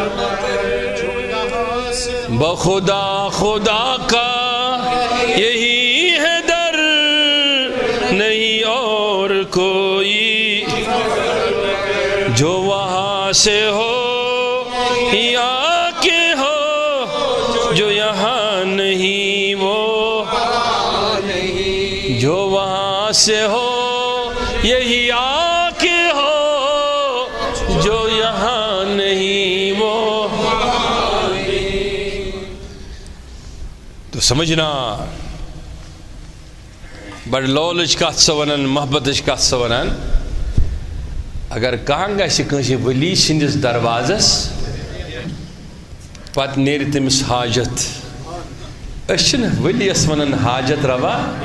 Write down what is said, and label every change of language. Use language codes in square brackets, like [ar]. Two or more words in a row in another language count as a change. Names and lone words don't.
[ur] بخدا خدا کا یہی ہے در نہیں اور کوئی جو وہاں سے ہو یا کہ ہو جو یہاں نہیں وہ جو وہاں سے ہو یہی آ کے ہو جو یہاں نہیں وہ. تو سمجھنا [ks] بڑ لولچ کت سا ونان محبتچ کت سا ونان اگر کانٛہہ گژھِ کٲنٛسہِ ولی سٕنٛدِس دروازس پتہٕ نیرِ تٔمِس حاجت أسۍ چھِنہٕ ؤلِیَس وَنان حاجت روا